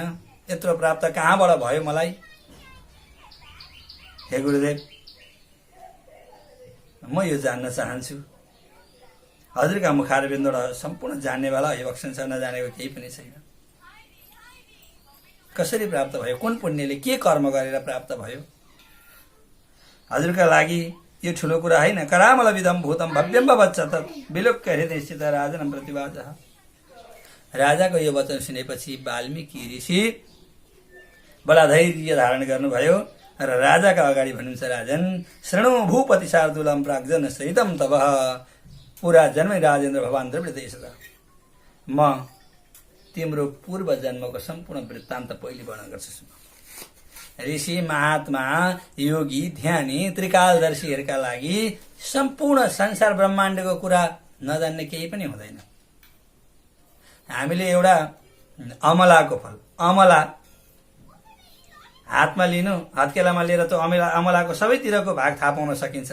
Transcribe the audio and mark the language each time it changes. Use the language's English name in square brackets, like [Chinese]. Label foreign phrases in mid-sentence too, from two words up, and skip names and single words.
[Nepali] यत्रो प्राप्त कहाँबाट भयो मलाई। हे गुरुदेव, म यो जान्न चाहन्छु। हजुरका मुखारविन्दबाट सम्पूर्ण जान्नेवाला अभिभक्षण छ, नजानेको केही पनि छैन। कसरी प्राप्त भयो, कुन पुण्यले, के कर्म गरेर प्राप्त भयो। हजुरका लागि यो ठुलो कुरा होइन। [Sanskrit] करामल विधम भूतम भव्यम भवच्च तत् विलोक्य हृदय स्थित राजनम प्रतिवाचः। [Nepali] राजाको यो वचन सुनेपछि वाल्मीकि ऋषि बडा धैर्य धारण गर्नुभयो र राजाका अगाडि भन्नुहुन्छ, [Sanskrit] राजन शृणु भूपति शार्दूलम प्राग्जन सहितम तब पुरा जन्म राजेन्द्र भवान द्रविड देशदा। [Nepali] म तिम्रो पूर्व जन्मको सम्पूर्ण वृत्तान्त पहिले वर्णन गर्छु। ऋषि महात्मा योगी ध्यानी त्रिकालदर्शीहरूका लागि सम्पूर्ण संसार ब्रह्माण्डको कुरा नजान्ने केही पनि हुँदैन। हामीले एउटा अमलाको फल, अमला हातमा लिनु, हत्केलामा लिएर त्यो अमलाको सबैतिरको भाग थाहा पाउन सकिन्छ।